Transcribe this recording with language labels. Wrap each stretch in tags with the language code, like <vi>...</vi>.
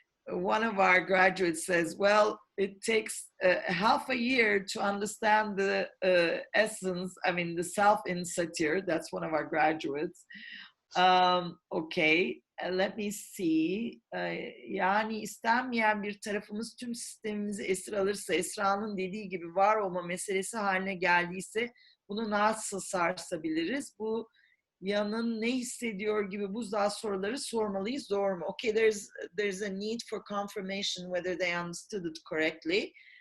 <en>one of our graduates says, well, it takes half a year to understand the essence, I mean, the self in Satir. That's one of our graduates. Okay, let me see.</en> <tr>Yani istenmeyen bir tarafımız tüm sistemimizi esir alırsa, Esra'nın dediği gibi var olma meselesi haline geldiyse bunu nasıl sarsabiliriz? Bu yanın ne hissediyor gibi buzdağı soruları sormalıyız, doğru mu?</tr> <en>Okay, there's a need for confirmation whether they understood it correctly.</en>